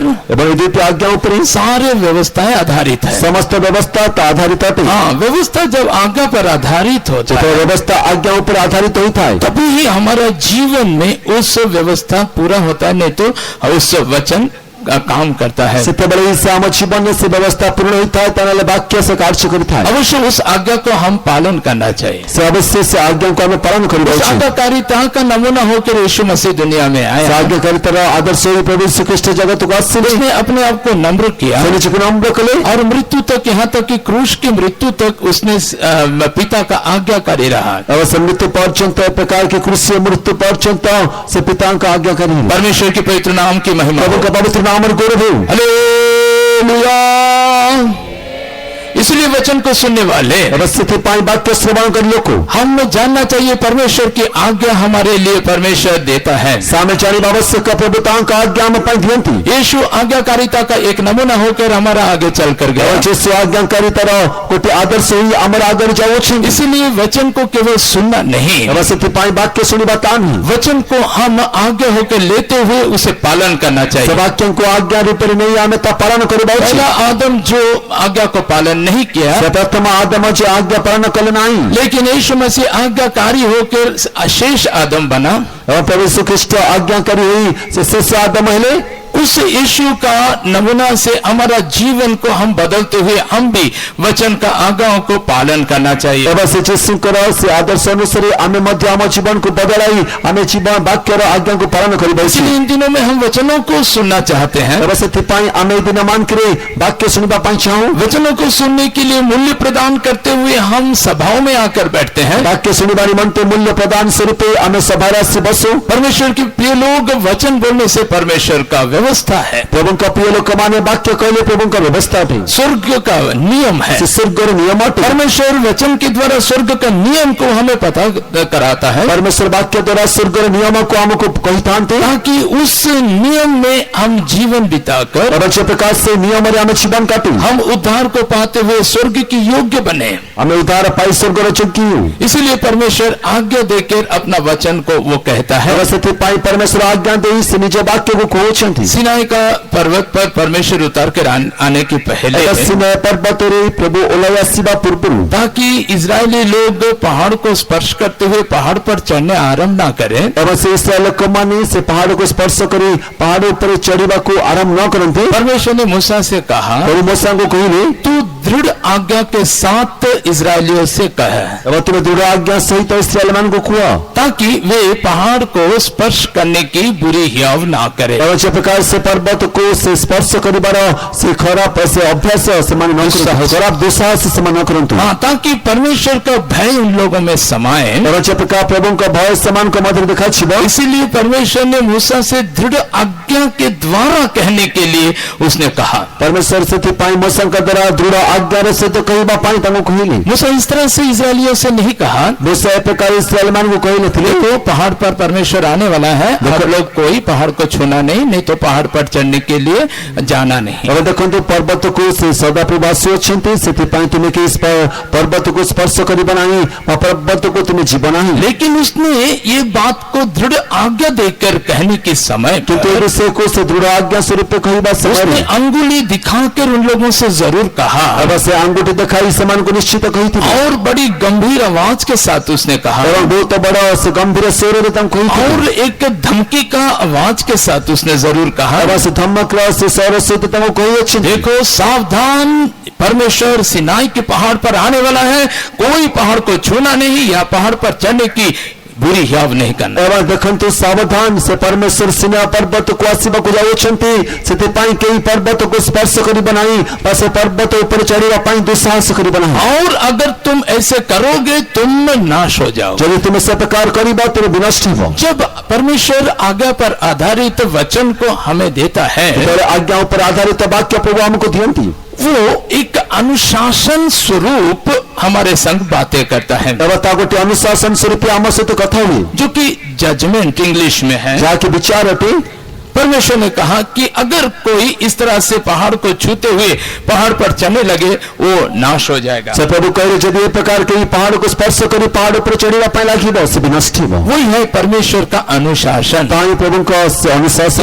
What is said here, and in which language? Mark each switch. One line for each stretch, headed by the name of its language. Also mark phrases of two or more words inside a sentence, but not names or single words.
Odia: ଏବଂ এই ଦୁଇଟି ଆଜ୍ଞା ଉପରେ
Hindi: सारे व्यवस्थाएं आधारित है।
Odia: ସମସ୍ତ ବ୍ୟବସ୍ଥା ତା ଆଧାରିତ ଅଟେ।
Hindi: हाँ, व्यवस्था जब आज्ञा पर आधारित होता
Odia: ଯେତେବେଳେ
Hindi: है
Odia: ବ୍ୟବସ୍ଥା ଆଜ୍ଞା ଉପରେ ଆଧାରିତ ହୋଇଥାଏ
Hindi: तभी ही हमारा जीवन में उस व्यवस्था पूरा होता है, नहीं तो उस वचन का काम करता है।
Odia: ସେତେବେଳେ ହିଁ ସେ ଆମ ଜୀବନରେ ସେ ବ୍ୟବସ୍ଥା ପୂर्ण ହୋଇଥାଏ, ତାହେଲେ ବାକ୍ୟ ସେ କାର୍ଯ୍ୟ କରିଥାଏ।
Hindi: अवश्य उस आज्ञा को हम पालन करना चाहिए।
Odia: ସେ ଅବଶ୍ୟ ସେ ଆଜ୍ଞାକୁ ଆମେ ପାଳନ କରିବା
Hindi: उस
Odia: ଉଚିତ।
Hindi: आज्ञाकारिता का नमूना होकर यीशु मसीह दुनिया में
Odia: ସେ
Hindi: आया।
Odia: ଆଜ୍ଞାକାରିତାର ଆଦର୍ଶ ହୋଇ ପ୍ରଭୁ ଶ୍ରୀଖ୍ରୀଷ୍ଟ ଜଗତକୁ ଆସିଲେ।
Hindi: उसने अपने आप को नम्र किया
Odia: ସେ ନିଜକୁ ନମ୍ର କଲେ
Hindi: और मृत्यु तक, यहाँ तक कि क्रूस की मृत्यु तक उसने पिता का आज्ञाकारी रहा।
Odia: ଏବଂ ସେ ମୃତ୍ୟୁ ପର୍ଯ୍ୟନ୍ତ ଏ ପ୍ରକାର କି କୃଷି ମୃତ୍ୟୁ ପର୍ଯ୍ୟନ୍ତ ସେ ପିତାଙ୍କ ଆଜ୍ଞାକାରୀ ହେଲେ।
Hindi: परमेश्वर के पवित्र नाम की महिमा हो।
Odia: ପ୍ରଭୁଙ୍କ ପବିତ୍ର ନାମରେ ଗୌରବ ହେଉ।
Hindi: हालेलुया। इसलिए वचन को सुनने वाले
Odia: ଏବଂ ସେଥିପାଇଁ ବାକ୍ୟ ଶ୍ରବଣ କରି ଲୋକ
Hindi: हमें जानना चाहिए परमेश्वर की आज्ञा हमारे लिए परमेश्वर देता है।
Odia: ସେ ଆମେ ଜାଣିବା ଆବଶ୍ୟକ ପ୍ରଭୁ ତାଙ୍କ ଆଜ୍ଞା ଆମ ପାଇଁ ଦିଅନ୍ତି।
Hindi: यीशु आज्ञाकारिता का एक नमूना होकर हमारा आगे चल कर गया।
Odia: ଏବଂ ଯୀଶୁ ଆଜ୍ଞାକାରିତାର ଗୋଟେ ଆଦର୍ଶ ହୋଇ ଆମର ଆଗରେ ଯାଉଅଛନ୍ତି।
Hindi: इसीलिए वचन को केवल सुनना नहीं,
Odia: ଏବଂ ସେଥିପାଇଁ ବାକ୍ୟ ଶୁଣିବା ତା ନୁହେଁ,
Hindi: वचन को हम आज्ञा होकर लेते हुए उसे पालन करना
Odia: ସେ
Hindi: चाहिए।
Odia: ବାକ୍ୟଙ୍କୁ ଆଜ୍ଞା ରୂପରେ ନେଇ ଆମେ ତା ପାଳନ କରିବା ଉଚିତ।
Hindi: पहला आदम जो आज्ञा को पालन नहीं किया,
Odia: ସେ ପ୍ରଥମ ଆଦମ ଯେ ଆଜ୍ଞା ପାଳନ କଲେ ନାହିଁ,
Hindi: लेकिन यीशु मसीह आज्ञाकारी होकर शेष आदम बना।
Odia: ଏବଂ ପ୍ରଭୁ ଶ୍ରୀଖ୍ରୀଷ୍ଟ ଆଜ୍ଞାକାରୀ ହୋଇ ସେ ଶେଷ ଆଦମ ହେଲେ।
Hindi: उस यीशु का नमूना से हमारा जीवन को हम बदलते हुए हम भी वचन का आज्ञाओं को पालन करना चाहिए।
Odia: ଏବଂ ସେ ଯୀଶୁଙ୍କର ସେ ଆଦର୍ଶ ଅନୁସାରେ ଆମେ ମଧ୍ୟ ଆମ ଜୀବନକୁ ବଦଳାଇ ଆମେ ଜୀବନ ବାକ୍ୟର ଆଜ୍ଞାକୁ ପାଳନ କରିବା ଉଚିତ।
Hindi: इसलिए इन दिनों में हम वचनों को सुनना चाहते हैं।
Odia: ଏବଂ ସେଥିପାଇଁ ଆମେ ଏ ଦିନ ମାନଙ୍କରେ ବାକ୍ୟ ଶୁଣିବା ପାଇଁ ଚାହୁଁ।
Hindi: वचनों को सुनने के लिए मूल्य प्रदान करते हुए हम सभाओं में आकर बैठते हैं।
Odia: ବାକ୍ୟ ଶୁଣିବା ନିମନ୍ତେ ମୂଲ୍ୟ ପ୍ରଦାନ ସ୍ୱରୂପେ ଆମେ ସଭାରେ ଆସି ବସୁ।
Hindi: परमेश्वर के प्रिय लोग, वचन बोलने से परमेश्वर का व्यवस्था है,
Odia: ପ୍ରଭୁଙ୍କ ପ୍ରିୟ ଲୋକମାନେ ବାକ୍ୟ କହିଲେ ପ୍ରଭୁଙ୍କ ବ୍ୟବସ୍ଥା ଅଟେ,
Hindi: स्वर्ग का नियम है।
Odia: ସେ ସ୍ୱର୍ଗର ନିୟମ ଅଟେ।
Hindi: परमेश्वर वचन के द्वारा स्वर्ग का नियम को हमें पता कराता है,
Odia: ପରମେଶ୍ୱର ବାକ୍ୟ ଦ୍ୱାରା ସ୍ୱର୍ଗର ନିୟମକୁ ଆମକୁ କହିଥାନ୍ତି,
Hindi: ताकि उस नियम में हम जीवन बिताकर
Odia: ଏବଂ ସେ ପ୍ରକାର ସେ ନିୟମରେ ଆମେ ଜୀବନ କାଟୁ।
Hindi: हम उद्धार को पाते हुए स्वर्ग की योग्य बने।
Odia: ଆମେ ଉଦ୍ଧାର ପାଇ ସ୍ୱର୍ଗର ଯୋଗ୍ୟ ହେଉ।
Hindi: इसीलिए परमेश्वर आज्ञा देकर अपना वचन को वो कहता है।
Odia: ଏବଂ ସେଥିପାଇଁ ପରମେଶ୍ୱର ଆଜ୍ଞା ଦେଇ ସେ ନିଜ ବାକ୍ୟକୁ କହୁଛନ୍ତି।
Hindi: सिनाई का पर्वत पर परमेश्वर उतार कर आने के पहले,
Odia: ଏକ ସିନାଇ ପର୍ବତରେ ପ୍ରଭୁ ଓହ୍ଲାଇ ଆସିବା ପୂର୍ବରୁ
Hindi: ताकि इजरायली लोग पहाड़ को स्पर्श करते हुए पहाड़ पर चढ़ने आरंभ ना करें,
Odia: ଏବଂ ସେ ଇସ୍ରାଏଲ ଲୋକମାନେ ସେ ପାହାଡ଼କୁ ସ୍ପର୍ଶ କରି ପାହାଡ଼ ଉପରେ ଚଢ଼ିବାକୁ ଆରମ୍ଭ ନ କରନ୍ତି।
Hindi: परमेश्वर ने मूसा से कहा,
Odia: ପ୍ରଭୁ ମୋସାଙ୍କୁ କହିଲେ,
Hindi: तू दृढ़ आज्ञा के साथ इजरायलियों से कह,
Odia: ଏବଂ ତୁମେ ଦୃଢ଼ ଆଜ୍ଞା ସହିତ ଇସ୍ରାଏଲ ମାନଙ୍କୁ କୁହ,
Hindi: ताकि वे पहाड़ को स्पर्श करने की बुरी हियाव ना करे।
Odia: ଏବଂ ସେ ପ୍ରକାର ସେ ପର୍ବତକୁ ସେ ସ୍ପର୍ଶ କରିବାର ସେ ଖରାପ ସେ ଅଭ୍ୟାସ ସେମାନେ ନ କରନ୍ତୁ, ଖରାପ ଦୁଃସାହସ ସେମାନେ ନ କରନ୍ତୁ।
Hindi: हाँ, ताकि परमेश्वर का भय उन लोगों में समाये।
Odia: ଏବଂ ସେ ପ୍ରକାର ପ୍ରଭୁଙ୍କ ଭୟ ସେମାନଙ୍କ ମଧ୍ୟରେ ଦେଖାଯିବ।
Hindi: इसीलिए परमेश्वर ने मूसा से दृढ़ आज्ञा के द्वारा कहने के लिए उसने कहा।
Odia: ପରମେଶ୍ୱର ସେଥିପାଇଁ ମୋସାଙ୍କ ଦ୍ୱାରା ଦୃଢ଼ ଆଜ୍ଞାର ସହିତ କହିବା ପାଇଁ ତାଙ୍କୁ କହିଲେ।
Hindi: मूसा इस तरह से इजरायलियों से नहीं कहा,
Odia: ମୋସା ଏ ପ୍ରକାର ଇସ୍ରାଏଲ ମାନଙ୍କୁ କହିନଥିଲେ,
Hindi: देखो पहाड़ पर परमेश्वर आने वाला है, आप लोग कोई पहाड़ को छूना नहीं तो पहाड़ पर चढ़ने के लिए जाना नहीं।
Odia: ଏବେ ଦେଖନ୍ତୁ ପର୍ବତକୁ ସେ ସଦାପ୍ରଭୁ ଆସୁଅଛନ୍ତି, ସେଥିପାଇଁ ତୁମେ କେହି ପର୍ବତକୁ ସ୍ପର୍ଶ କରିବ ନାହିଁ ବା ପର୍ବତକୁ ତୁମେ ଯିବ ନାହିଁ।
Hindi: लेकिन उसने ये बात को दृढ़ आज्ञा देकर कहने के समय
Odia: କିନ୍ତୁ ଏ ବିଷୟକୁ ସେ ଦୃଢ଼ ଆଜ୍ଞା ସ୍ୱରୂପ କହିବା ସମୟରେ
Hindi: उसने अंगुली दिखाकर उन लोगों से जरूर कहा,
Odia: ଏବେ ସେ ଆଙ୍ଗୁଠି ଦେଖାଇ ସେମାନଙ୍କୁ ନିଶ୍ଚିତ କହିଥିଲେ
Hindi: और बड़ी गंभीर आवाज के साथ उसने कहा,
Odia: ଏବଂ ବହୁତ ବଡ଼ ସେ ଗମ୍ଭୀର ସ୍ୱରରେ ତାଙ୍କୁ କହିଥିଲେ।
Hindi: और एक धमकी का आवाज के साथ उसने जरूर कहा,
Odia: ଏବଂ ସେ ଧମକର ସେ ସ୍ୱର ସହିତ ତାଙ୍କୁ କହିଅଛନ୍ତି,
Hindi: देखो सावधान, परमेश्वर सिनाई के पहाड़ पर आने वाला है, कोई पहाड़ को छूना नहीं या पहाड़ पर चढ़ने की बुरी हियाव नहीं करना।
Odia: ଏବଂ ଦେଖନ୍ତୁ ସାବଧାନ, ସେ ପରମେଶ୍ୱର ସିନା ପର୍ବତକୁ ଆସିବାକୁ ଯାଉଛନ୍ତି, ସେଥିପାଇଁ କେହି ପର୍ବତକୁ ସ୍ପର୍ଶ କରିବ ନାହିଁ ବା ସେ ପର୍ବତ ଉପରେ ଚଢ଼ିବା ପାଇଁ ଦୁଃସାହସ କରିବ ନାହିଁ।
Hindi: और अगर तुम ऐसे करोगे तुम नाश हो जाओ।
Odia: ଯଦି ତୁମେ ସେ ପ୍ରକାର କରିବ ତେବେ ବିନଷ୍ଟ ହେବ।
Hindi: जब परमेश्वर आज्ञा पर आधारित वचन को हमें देता है,
Odia: ଯେତେବେଳେ ଆଜ୍ଞା ଉପରେ ଆଧାରିତ ବାକ୍ୟ ପ୍ରଭୁ ଆମକୁ ଦିଅନ୍ତି,
Hindi: वो एक अनुशासन स्वरूप हमारे संग बातें करता है,
Odia: ଏବଂ ତା ଗୋଟେ ଅନୁଶାସନ ସ୍ୱରୂପ ଆମ ସହିତ କଥା ହୁଏ,
Hindi: जो कि
English: judgement English
Hindi: में है।
Odia: ଯାହାକି ବିଚାର ଅଟେ।
Hindi: परमेश्वर ने कहा कि अगर कोई इस तरह से पहाड़ को छूते हुए पहाड़ पर चलने लगे वो नाश हो जाएगा।
Odia: ସେ ପ୍ରଭୁ କହିଲେ ଯଦି ଏ ପ୍ରକାର କେ ପାହାଡ଼ କୁ ସ୍ପର୍ଶ କରି ପାହାଡ଼ ଉପରେ ଚଢ଼ିବା ପାଇଁ ଲାଗିବ ସେ ବି ନଷ୍ଟ ହେବ।
Hindi: वही है परमेश्वर का अनुशासन।
Odia: ତାହିଁ ପ୍ରଭୁଙ୍କ ଅନୁଶାସନ।